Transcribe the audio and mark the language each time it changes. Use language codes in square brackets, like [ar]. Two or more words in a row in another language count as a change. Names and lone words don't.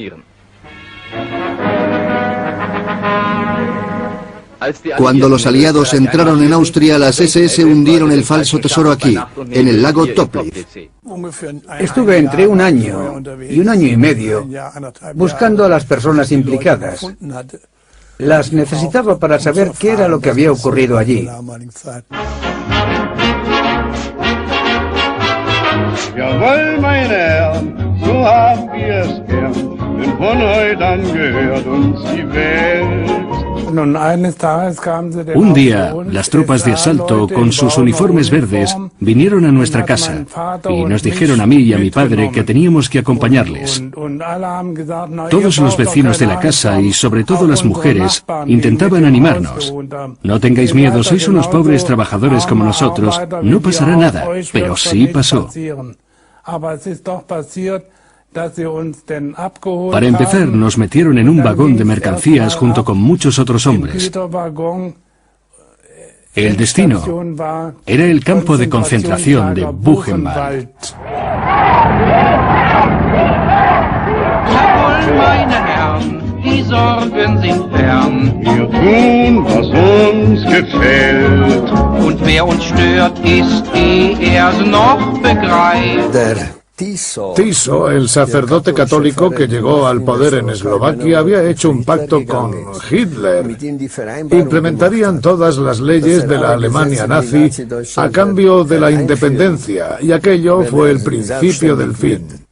[es] Cuando los aliados entraron en Austria, las SS hundieron el falso tesoro aquí, en el lago Topliz. Estuve entre 1 año y 1 año y medio buscando a las personas implicadas. Las necesitaba para saber qué era lo que había ocurrido allí. [de] Jawohl, meine Herren, so haben wir es gern, denn von heute an gehört uns die Welt. [es] Un día, las tropas de asalto, con sus uniformes verdes, vinieron a nuestra casa y nos dijeron a mí y a mi padre que teníamos que acompañarles. Todos los vecinos de la casa y sobre todo las mujeres intentaban animarnos. No tengáis miedo, sois unos pobres trabajadores como nosotros, no pasará nada, pero sí pasó. Para empezar, nos metieron en un vagón de mercancías junto con muchos otros hombres. El destino era el campo de concentración de Buchenwald. [de] Jawohl, meine Herren, die Sorgen sind fern. Wir tun, was uns gefällt. Und wer uns stört, ist er's noch begreift. [es] Tiso, el sacerdote católico que llegó al poder en Eslovaquia, había hecho un pacto con Hitler. Implementarían todas las leyes de la Alemania nazi a cambio de la independencia, y aquello fue el principio del fin.